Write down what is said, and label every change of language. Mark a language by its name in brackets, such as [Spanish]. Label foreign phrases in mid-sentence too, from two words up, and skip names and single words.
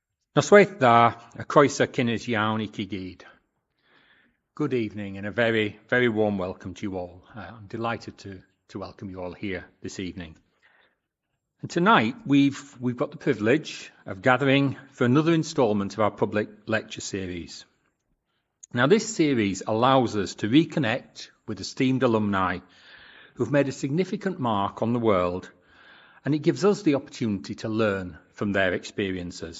[Welsh] Noswaith da, a croeso cynnes iawn I chi gyd. [English] Good evening and a very, very warm welcome to you all. I'm delighted to welcome you all here this evening. And tonight we've got the privilege of gathering for another instalment of our public lecture series. Now this series allows us to reconnect with esteemed alumni who've made a significant mark on the world, and it gives us the opportunity to learn from their experiences.